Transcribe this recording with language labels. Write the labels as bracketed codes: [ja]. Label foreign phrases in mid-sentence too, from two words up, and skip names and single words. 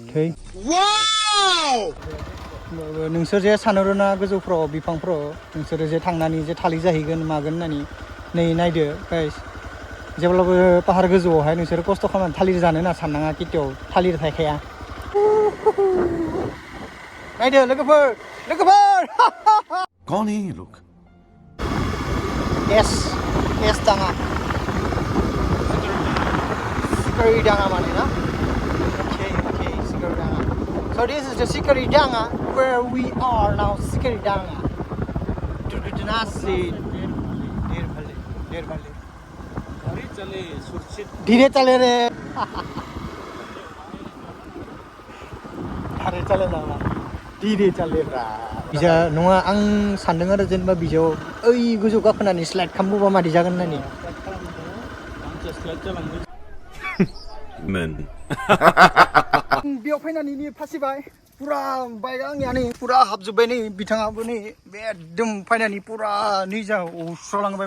[brx] थै नोंसोर जे सानहरोना गोजौफ्राव बिफांफ्राव नोंसोरो जे थांनानै जे थालिर जाहैगोन मागोन होननानै नै नायदो गाइस जेब्लाबो पाहार गोजौआवहाय नोंसोरो खस्थ' खालामनानै थालिर जानो होनना साननाङा केटियाव थालिर थायखाया नायदो लोगोफोर [hi] कौन है ये लोग [brx] एस दाङा [en] Sikari-Danga [brx] माने ना [en] okay Sikari-Danga so this is the Sikari-Danga where we are now Sikari-Danga [brx] दुर्गुजनासी देर भले [hi] धीरे चले रे धीरे चले रा [brx] बिजा नङा आं सानदों आरो जेनेबा बिजाव ओइ गोजौ गाखोनानै स्लाइड खालामबोबा मादि जागोन होननानै [en] men [brx] बेयाव फैनानै नि फासिबाय पुरा बाइक आंनिया नै पुरा हाबजोब्बाय नै बिथाङाबो नै एकदम फैनानै पुरा निजा उसरालांबायमोन